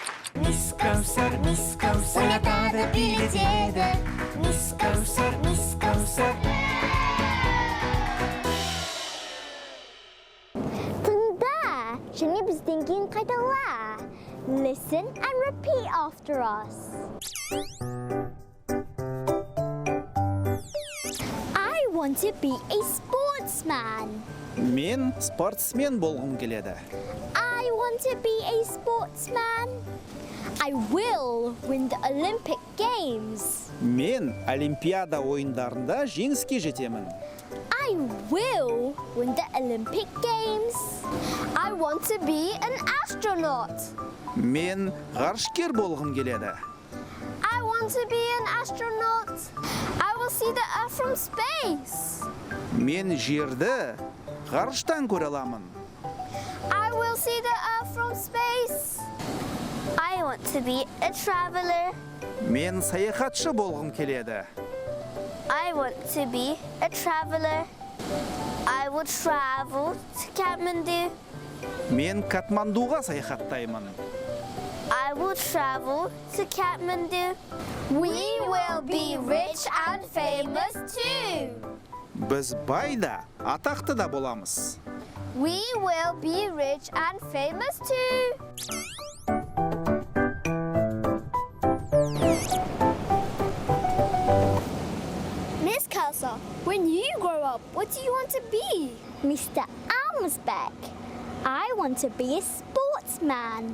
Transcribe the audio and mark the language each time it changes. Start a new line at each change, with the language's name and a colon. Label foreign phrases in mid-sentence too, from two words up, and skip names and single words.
Kazakh: Miss Kaussar, oynatады, билетеді. Miss Kaussar. Тыңда, және бізден кейін қайтала.
English: Listen and repeat after us. I want to be a sportsman.
Kazakh: Мен спортсмен болғым келеді.
English: I want to be a sportsman. I will win the Olympic Games.
Kazakh: Мен Олимпиада ойындарында жеңіске жетемін.
English: I will win the Olympic Games. I want to be an astronaut.
Kazakh: Мен ғарышкер болғым келеді.
English: I want to be an astronaut. I will see the Earth from space.
Kazakh: Мен жерді ғарыштан көре аламын.
English: I will see the Earth from space. I want to be a traveler.
Kazakh: Мен саяхатшы болғым келеді.
English: I want to be a traveler. I will travel to Kathmandu.
Kazakh: Мен Катмандуға саяхаттаймын.
English: I will travel to Kathmandu. We will be rich and famous too.
Kazakh: Біз бай да, атақты да боламыз.
English: We will be rich and famous too. Miss Kaussar, when you grow up, what do you want to be? Mr. Almsbeck. I want to be a sportsman.